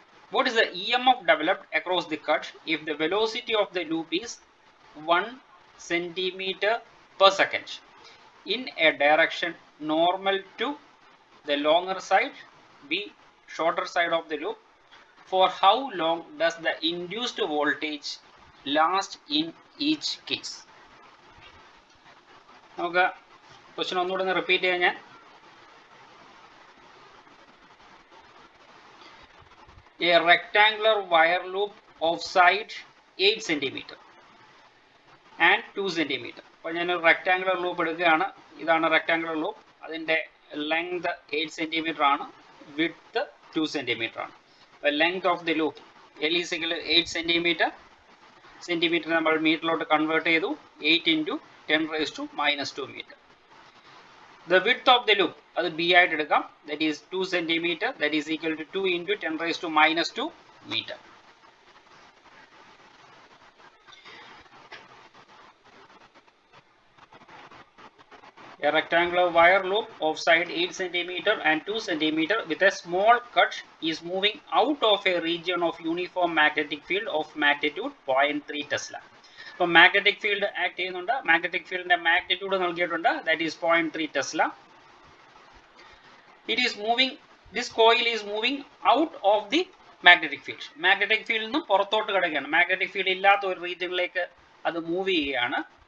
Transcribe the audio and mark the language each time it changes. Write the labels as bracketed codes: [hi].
[en] What is the EMF developed across the cut if the velocity of the loop is 1 cm per second in a direction normal to the longer side, B shorter side of the loop? For how long does the induced voltage last in each case? [ml] നമുക്ക് question ഒന്നുകൂടെ ഒന്ന് repeat ചെയ്യാൻ ഞാൻ. [en] A rectangular wire loop of side 8 cm and 2 cm. [ml] അപ്പോൾ ഞാനൊരു rectangular loop എടുക്കുകയാണ്. ഇതാണ് rectangular loop. അതിൻ്റെ ലെങ്ത് 8 cm ആണ്, വിഡ്ത്ത് 2 cm ആണ്. അപ്പോൾ length of the loop [en] L is equal to 8 cm. [ml] Centimetre നമ്മൾ മീറ്ററിലോട്ട് കൺവേർട്ട് ചെയ്തു. 8 × 10⁻⁻² metre. [en] The width of the loop [ml] അത് B ആയിട്ട് എടുക്കാം. [en] That is 2 cm. That is equal to 2 × 10⁻² metre. A rectangular wire loop of side 8 cm and 2 cm with a small cut is moving out of a region of uniform magnetic field of magnitude 0.3 Tesla. [ml] അപ്പോൾ magnetic field act ചെയ്യുന്നുണ്ട്. Magnetic ഫീൽഡിന്റെ magnitude നൽകിയിട്ടുണ്ട്. [en] That is 0.3 Tesla. It is moving, this coil is moving out of the magnetic field. [ml] Magnetic ഫീൽഡിൽ നിന്നും പുറത്തോട്ട് കിടക്കുകയാണ്. Magnetic field ഇല്ലാത്ത ഒരു റീജിയനിലേക്ക് അത് മൂവ് ചെയ്യുകയാണ്.